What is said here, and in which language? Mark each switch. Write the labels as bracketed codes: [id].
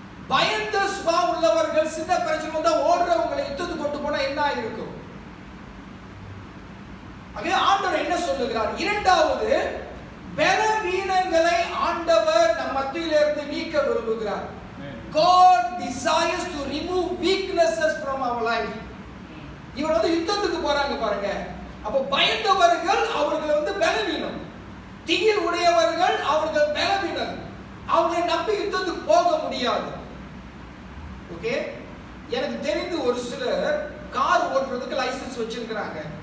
[ta] பயந்த சுபாவம் உள்ளவர்கள் சின்ன பிரச்சனை வந்தா ஓடுறவங்களை யுத்தத்துக்கு கொண்டு போனா என்ன இருக்கும்? ஆகவே ஆண்டவர் என்ன சொல்லுகிறார், இரண்டாவது பலவீனங்களை ஆண்டவர் நம் மத்தியிலிருந்து நீக்க விரும்புகிறார். [en] God desires to remove weaknesses from our life. [ta] இவர் வந்து யுத்தத்துக்கு போறாங்க பாருங்க. அப்ப பயந்தவர்கள் அவர்கள் பலவீனம், திகில் உடையவர்கள் அவர்கள் பலவீனம், அவங்களை நம்பி யுத்தத்துக்கு போக முடியாது. ஓகே, எனக்கு தெரிந்து ஒரு சிலர் கார் ஓட்டுறதுக்கு லைசன்ஸ் வச்சிருக்கிறாங்க.